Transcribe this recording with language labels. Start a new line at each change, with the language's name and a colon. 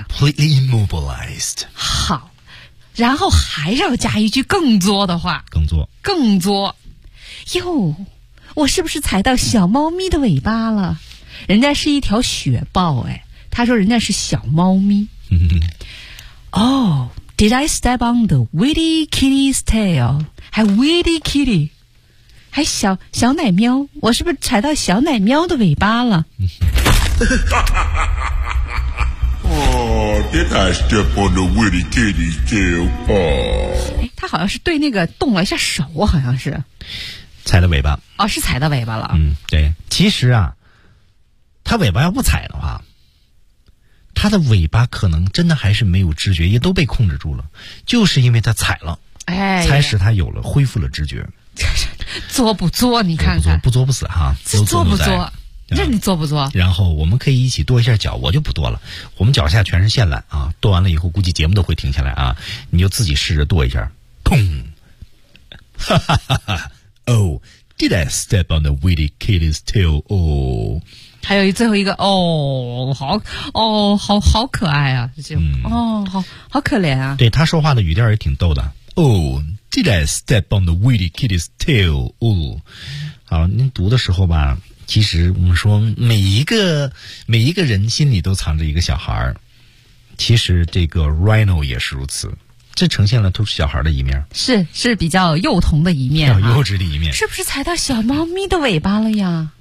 English: completely immobilized。
Chinese: 好。然后还要加一句更作的话，更作，更作，哟，我是不是踩到小猫咪的尾巴了？人家是一条雪豹，哎，他说人家是小猫咪。
English: Oh, did I step on the witty kitty's tail?
Chinese: 还
English: witty kitty，
Chinese: 还小奶喵，我是不是踩到小奶喵的尾巴了？ Oh,
English: did I step on the witty kitty's tail paw?
Chinese: 他好像是对那个动了一下手，好像是踩了尾巴。哦，是踩到尾巴了。嗯，对。其实啊，他尾巴要不踩的话，他的尾巴可能真的还是没有知觉，也都被控制住了，就是因为他踩了，哎，才使他有了恢复了知觉。作不作？你看看，不作不死哈，作不作？那你做不做？然后我们可以一起剁一下脚，我就不剁了。我们脚下全是线缆啊，剁完了以后估计节目都会停下来啊。你就自己试着剁一下，砰！
English: 哈哈哈哈 ！Oh, did I step on the witty kitty's tail? Oh，
Chinese: 还有最后一个哦，好哦，好好可爱啊，就、嗯、哦，好好可怜啊。对他说话的语调也挺逗的。
English: Oh, did I step on the witty kitty's tail?
Chinese: Oh， 好，您读的时候吧。其实我们说每一个人心里都藏着一个小孩，其实这个 Rhino 也是如此，这呈现了都是小孩的一面，是比较幼童的一面、啊、比较幼稚的一面，是不是踩到小猫咪的尾巴了呀？